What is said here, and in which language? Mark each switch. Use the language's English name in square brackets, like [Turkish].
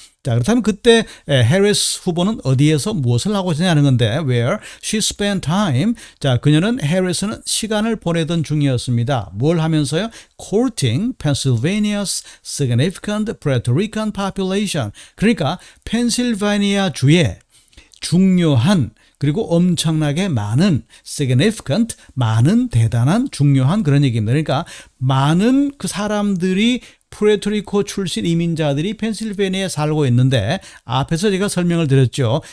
[Korean] 자, 그렇다면 그때 해리스 후보는 어디에서 무엇을 하고 있느냐는 건데 [English] where she spent time. [Korean] 자, 그녀는 해리스는 시간을 보내던 중이었습니다. 뭘 하면서요? [English] courting Pennsylvania's significant Puerto Rican population. [Korean] 그러니까 펜실베니아 주에 중요한 그리고 엄청나게 많은 significant, 많은 대단한 중요한 그런 얘기입니다. 그러니까 많은 그 사람들이 푸에르토리코 출신 이민자들이 펜실베니아에 살고 있는데 앞에서 제가 설명을 드렸죠.